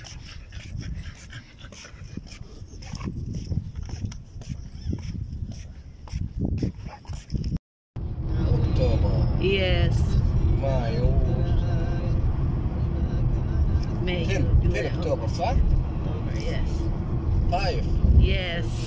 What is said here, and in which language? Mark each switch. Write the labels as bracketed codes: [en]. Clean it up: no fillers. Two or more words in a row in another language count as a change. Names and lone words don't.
[en] October, Yes. May, May. 10 October, [ar] صح؟ [en] Yes. طايف. Yes.